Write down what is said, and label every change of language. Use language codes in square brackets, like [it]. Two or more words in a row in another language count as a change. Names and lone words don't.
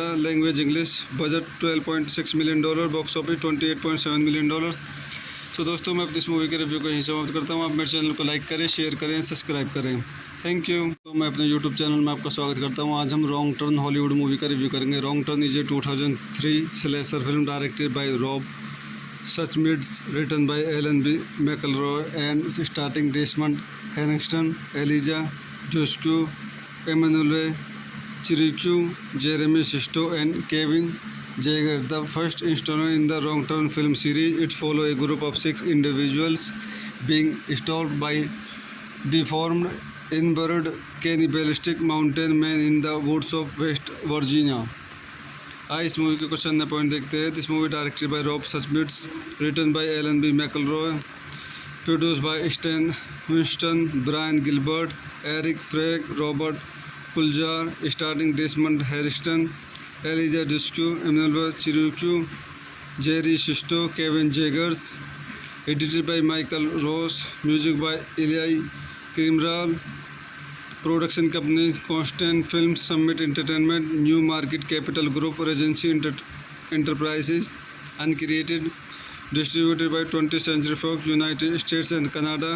[en] Language English. Budget $12.6 million. Box office $28.7 million. [hi] तो दोस्तों मैं अपनी इस मूवी के रिव्यू को यहीं समाप्त करता हूँ. आप मेरे चैनल को लाइक करें, शेयर करें, सब्सक्राइब करें. [en] Thank you. [hi] तो मैं अपने [en] YouTube channel [hi] में आपका स्वागत करता हूँ. आज हम रॉन्ग टर्न [en] Hollywood movie [hi] का रिव्यू करेंगे. [en] Wrong Turn is a 2003 slasher film directed by Rob Suchmits, written by Alan B McElroy and starring Desmond Harriston, Eliza Discue, Emanuel Chirucue, Jeremy Sisto and Kevin Jaeger. The first installment in the Wrong Turn film series, it follows a group of 6 individuals being stalked by deformed, inbred, cannibalistic mountain men in the woods of West Virginia. [hi] आइए इस मूवी के क्वेश्चन ने पॉइंट देखते हैं. [en] This movie directed by Rob Suchmits, written by Alan B McElroy, produced by Stan Winston, Brian Gilbert, Eric Frag, Robert Kuljar, starring Desmond Harriston, Eliza Discue, Emanuel Chirucue, Jerry Sisto, Kevin Jaegers. Edited by Michael Ross, music by Iliai Krimral. Production company Constant Film, Summit Entertainment, New Market Capital Group, Regency Enterprises, Uncreated. Distributed by 20th Century Fox, United States and Canada.